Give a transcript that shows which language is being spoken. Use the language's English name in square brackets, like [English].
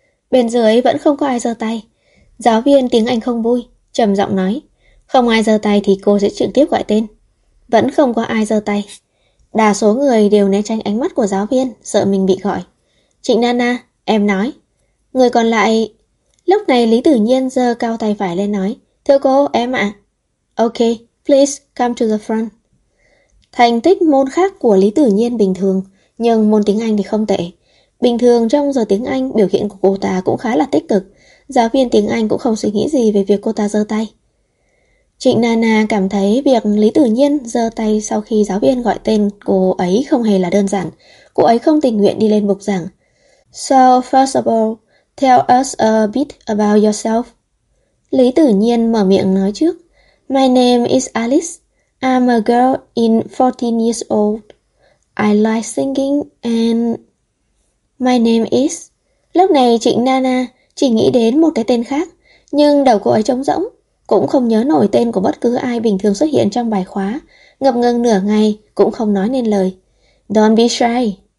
[Vietnamese] Bên dưới vẫn không có ai giơ tay. Giáo viên tiếng Anh không vui, trầm giọng nói, không ai giơ tay thì cô sẽ trực tiếp gọi tên. Vẫn không có ai giơ tay. Đa số người đều né tránh ánh mắt của giáo viên, sợ mình bị gọi. Trịnh Nana, em nói. Người còn lại... Lúc này Lý Tử Nhiên giơ cao tay phải lên nói, thưa cô, em ạ. [English] Ok, please come to the front. [Vietnamese] Thành tích môn khác của Lý Tử Nhiên bình thường, nhưng môn tiếng Anh thì không tệ. Bình thường trong giờ tiếng Anh, biểu hiện của cô ta cũng khá là tích cực. Giáo viên tiếng Anh cũng không suy nghĩ gì về việc cô ta giơ tay. Trịnh Nana cảm thấy việc Lý Tử Nhiên giơ tay sau khi giáo viên gọi tên cô ấy không hề là đơn giản. Cô ấy không tình nguyện đi lên bục giảng. [English] So first of all, tell us a bit about yourself. [Vietnamese] Lý Tử Nhiên mở miệng nói trước. [English] My name is Alice. I'm a girl in 14 years old. I like singing and... My name is... [Vietnamese] Lúc này Trịnh Nana chỉ nghĩ đến một cái tên khác, nhưng đầu cô ấy trống rỗng, cũng không nhớ nổi tên của bất cứ ai bình thường xuất hiện trong bài khóa, ngập ngừng nửa ngày cũng không nói nên lời. [English] Don't be shy.